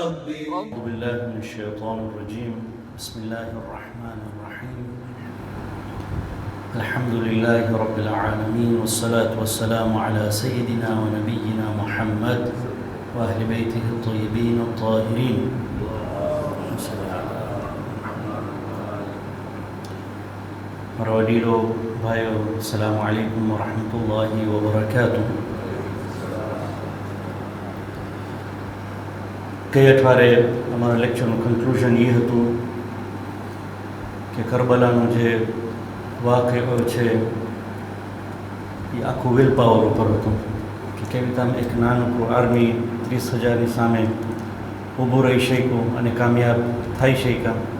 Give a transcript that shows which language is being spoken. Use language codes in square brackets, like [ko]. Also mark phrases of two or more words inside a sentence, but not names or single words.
[ar] أعوذ بالله من الشيطان الرجيم. بسم الله الرحمن الرحيم. الحمد لله رب العالمين، والصلاة والسلام على سيدنا ونبينا محمد وأهل بيته الطيبين الطاهرين. [gu] મારા વડીલો, ભાઈઓ, [ar] السلام عليكم ورحمة الله وبركاته. [gu] ગઈ અઠવાડિયે અમારા લેક્ચરનું કન્ક્લુઝન એ હતું કે કરબલાનું જે વાક્ય છે એ આખું [en] will power [gu] ઉપર હતું કે કેવી રીતે આમ એક નાનકડું આર્મી 30,000ની સામે ઊભું રહી શક્યું અને કામયાબ થઈ શક્યા.